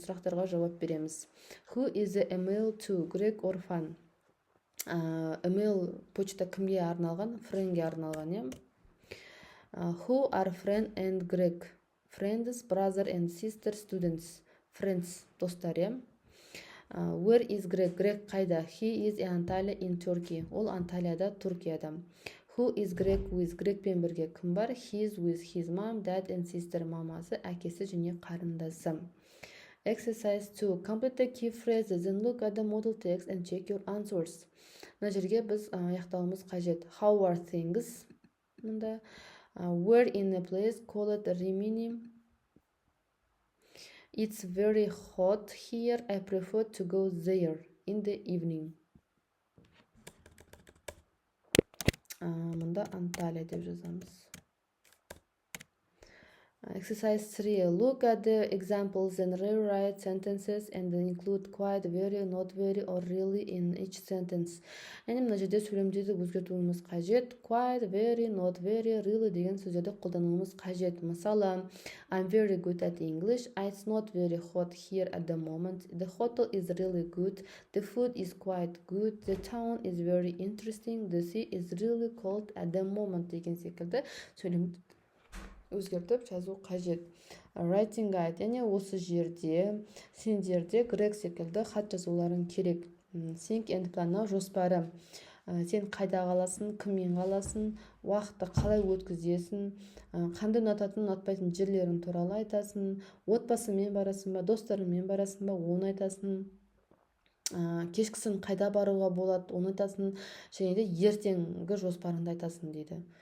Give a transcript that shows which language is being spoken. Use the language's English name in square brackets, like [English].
[Kazakh] Сұрақтарға жауап береміз. [English] Who is the email to, Greg or Fan? [Kazakh] Email почта кімге арналған? Френге арналған, [English] Who are Fran and Greg? Friends, brother and sister, students. Friends, достар, Where is Greg? [Kazakh] Greg қайда? [English] He is in Antalya in Turkey. [Kazakh] Ол Анталияда, Түркияда. [English] Who is Greg with? [Kazakh] Грегпен бірге кім бар? [English] He is with his mom, dad and sister. [Kazakh] Мамасы, әкесі және қарындасы. [English] Exercise 2. Complete the key phrases, then look at the model text and check your answers. [Kazakh] Мына жерге біз аяқтауымыз қажет. [English] How are things? Мында We're in a place called Rimini. It's very hot here. I prefer to go there in the evening. [Kazakh] Мында Анталия деп жазамыз. [English] Exercise 3. Look at the examples and rewrite sentences and include quite, very, not very, or really in each sentence. [Kazakh] Яғни мына жерде сөйлемдерді өзгертуіміз қажет. Quite, very, not very, really деген сөздерді қолдануымыз қажет. Мысалы, [English] I'm very good at English. It's not very hot here at the moment. The hotel is really good. The food is quite good. The town is very interesting. The sea is really cold at the moment [Kazakh] деген секілді сөйлемді өзгертіп жазу қажет. [English] Writing guide, [Kazakh] яғни осы жерде сендерде Грег секілді хат жазуларың керек. [English] Think and plan, жоспары. [Kazakh] Сен қайда қаласың, кіммен қаласың, уақытты қалай өткізесің, қандай ұнататын, ұнатпайтын жерлерің туралы айтасың, отбасыңмен барасың ба, достарыңмен барасың ба, оны айтасың. Кешкісін қайда баруға болады, оны айтасың, және де ертеңгі жоспарыңды айтасың дейді.